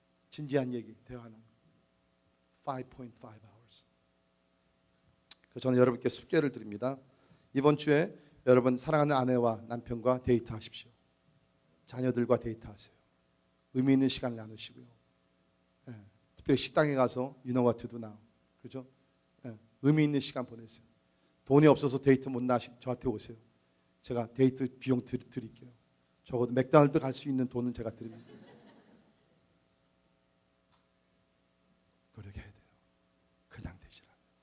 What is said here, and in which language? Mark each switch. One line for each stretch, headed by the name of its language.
Korean: 진지한 얘기, 대화는 5.5 hours. 저는 여러분께 숙제를 드립니다. 이번 주에 여러분 사랑하는 아내와 남편과 데이트하십시오. 자녀들과 데이트하세요. 의미 있는 시간을 나누시고요. 특별히 식당에 가서
English: you know what to do now.
Korean: 그렇죠? 의미 있는 시간 보내세요. 돈이 없어서 데이트 못 나시 저한테 오세요. 제가 데이트 비용 드릴게요. 적어도 맥도날드 갈 수 있는 돈은 제가 드립니다. 노력해야 돼요. 그냥 되질 않아요.